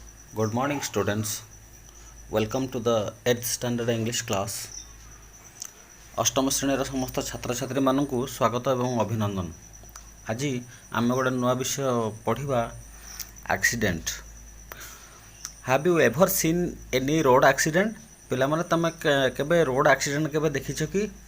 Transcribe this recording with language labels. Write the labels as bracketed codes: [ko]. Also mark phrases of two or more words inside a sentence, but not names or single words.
[en] Good morning, students. Welcome to the 8th standard English class. [or] ଅଷ୍ଟମ ଶ୍ରେଣୀର ସମସ୍ତ ଛାତ୍ରଛାତ୍ରୀମାନଙ୍କୁ ସ୍ୱାଗତ ଏବଂ ଅଭିନନ୍ଦନ। ଆଜି ଆମେ ଗୋଟେ ନୂଆ ବିଷୟ ପଢ଼ିବା ଆକ୍ସିଡେଣ୍ଟ। [en] Have you ever seen any road accident? [or] ପିଲାମାନେ ତମେ କେବେ [en] road accident [or] କେବେ ଦେଖିଛ କି?